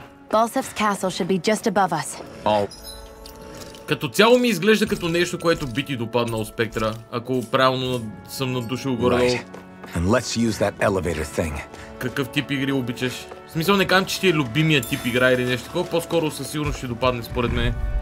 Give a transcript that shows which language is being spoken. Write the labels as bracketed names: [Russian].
[English] Balsef's castle should be just above us. [Bulgarian] Като цяло ми изглежда като нещо, което би ти допаднало Спектра, ако правилно съм надушил горе-долу. [English] And let's use that elevator thing. [Bulgarian] Какъв тип игри обичаш? В смисъл не казвам, че ти е любимия тип игра или нещо такова, по-скоро със сигурност ще допадне според мен.